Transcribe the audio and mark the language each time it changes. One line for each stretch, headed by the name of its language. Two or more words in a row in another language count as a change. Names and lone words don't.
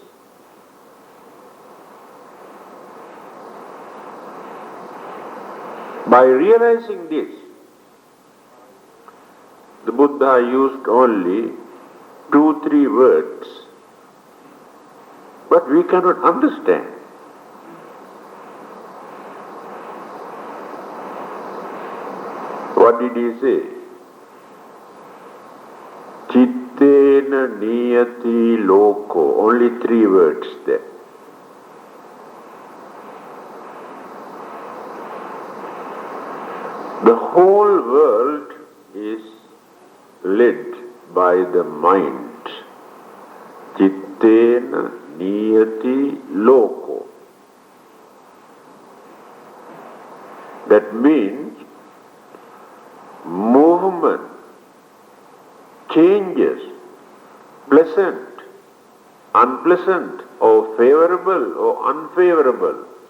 English: By realizing this, the Buddha used only 2-3 words, but we cannot understand. What did he say?
Pali: Chittena niyati loko.
English: Only 3 words there. The whole world is led by the mind.
Pali: Chittena niyati loko.
English: That means movement, changes, pleasant, unpleasant, or favorable or unfavorable